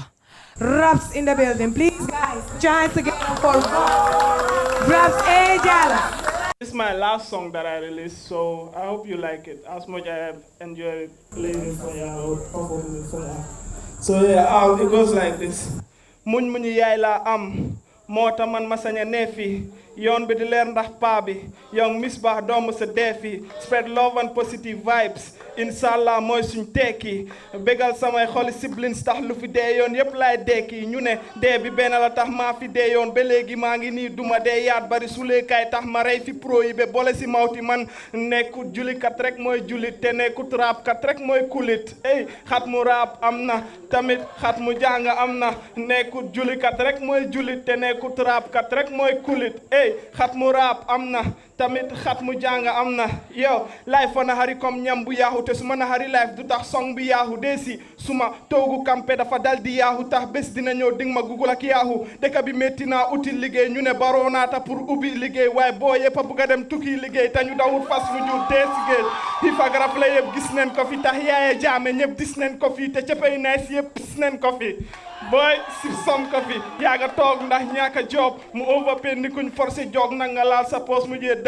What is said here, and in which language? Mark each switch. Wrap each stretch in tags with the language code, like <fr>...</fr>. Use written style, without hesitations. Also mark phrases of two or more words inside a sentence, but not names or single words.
<en>Raps in the building. Please, guys, chance again for Raps Ejala. This is my last song that I released, so I hope you like it as much as I have enjoyed playing it for you or performing it for you. So yeah, it goes like this.</en> <wo>Muñ muñu yaay la am mota man masanya nefi yon bi di leer ndax pa bi young Misbah doomu sa defi</wo> <en>spread love and positive</en> <wo>vibes inshallah mooy suñ tekki bégal samay xoli siblings tax lu fi dee yoon yépp laay dekki ñu ne dee bi benn la tax maa fi dee yoon ba léegi maa ngi nii duma dee yaat bari suleekaay tax ma rey fi pro yi ba boole si mawti man nekkut julikat rek mooy julit te nekkut raap kat rek mooy kulit ey xat mu raap am na tamit xat mu jàng am na nekkut julikat rek mooy julit te nekkut raap kat rek mooy kulit ey xat mu raap am na tamit xat mu jàng am na yow life fa naxari comme ñam bu yaaxu te su ma naxari life du tax song bi yaaxu deesi suma toogu campé dafa dal di yaaxu tax bés dina ñëw ding ma gugul ak yaaxu dëkk bi métti naa uti liggéey ñu ne baroo naata pour ubbi liggéey waaye boo yëpp a bugg a dem tukki liggéey te ñu dawut fas mu jur dee si géej xiifa garab la yëpp gis neen ko fi tax yaaye jaame ñëpp gis neen ko fi te cëppay nees yëpp gis neen ko fi boy si som ko fi yaaga toog ndax ñaaka job mu overpay ni kuñ forcé jog na nga laal sa poos mu jee</wo>